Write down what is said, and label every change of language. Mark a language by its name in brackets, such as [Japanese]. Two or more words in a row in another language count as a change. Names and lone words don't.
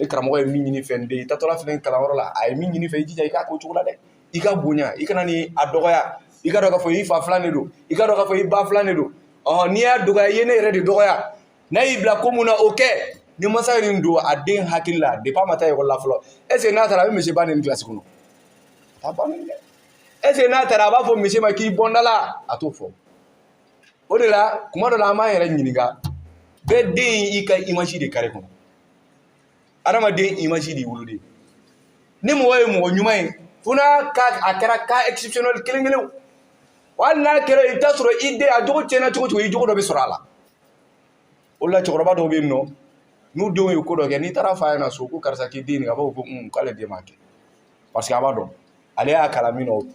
[Bambara] karamɔgɔ ye min ɲini fɛ n den i taatɔla fɛnɛ kalanyɔrɔ la a ye min ɲini fɛ i jija i k'a k'o cogo la dɛ i ka bonya i kana ni a dɔgɔya i ka dɔn k'a fɔ i fa filan de don i ka dɔn k'a fɔ i ba filan de don n'i y'a dɔgɔya i ye ne yɛrɛ de dɔgɔya n'a y'i bila ko mun na o kɛ ni mansa ye nin don a den hakili la depuis a ma taa école la fɔlɔ [French] est ce que [Bambara] n'a taara a bɛ monsieur ba nin classe kɔnɔ a bannen dɛ [French] est ce que [Bambara] n'a taara a b'a fɔ monsieur ma k'i bɔnda la a t'o fɔ o de la kuma dɔ la an b'an yɛrɛ ɲininka bɛɛ den i ka image de kare kɔnɔ adamaden image de woloden ni mɔgɔ ye mɔgɔ ɲuman ye fo n'a a kɛra [French] cas exceptionnel [Bambara] kelen kelen hali n'a kɛra i t'a sɔrɔ i den a jogo tiɲɛna cogo cogo i jogo dɔ bɛ sɔrɔ a la o la cɛkɔrɔba dɔw bɛ yen nɔ n'u denw ye ko dɔ kɛ n'i taara f'a ɲɛna so ko karisa k'i den nin a b'a fɔ ko k'ale den m'a kɛ [French] parce que [Bambara] a b'a dɔn ale y'a kalan min